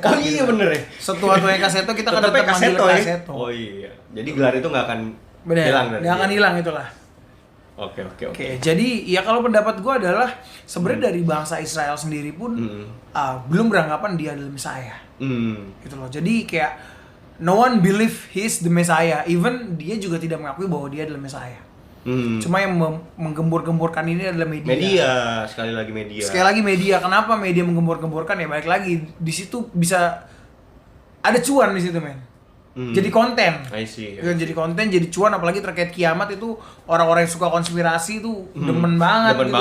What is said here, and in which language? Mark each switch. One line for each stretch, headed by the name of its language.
Indonesian: Kak. Oh iya gitu. Bener ya. Setua-tuanya Kaseto kita kan tetap manggil Kaseto. Oh iya. Jadi gelar itu nggak akan hilang. Nggak akan hilang itulah. Oke. Jadi ya kalau pendapat gue adalah sebenarnya dari bangsa Israel sendiri pun belum beranggapan dia adalah Messiah. Gitu loh. Jadi kayak
English: no one believe he's the Messiah.
Indonesian: Even dia juga tidak mengakui bahwa dia adalah Messiah. Cuma yang menggembur-gemburkan ini adalah media. Sekali lagi media. Kenapa media menggembur-gemburkan? Ya balik lagi di situ bisa ada cuan di situ men. Jadi konten.
English: I see.
Indonesian: Jadi konten, jadi cuan, apalagi terkait kiamat itu orang-orang yang suka konspirasi itu demen banget.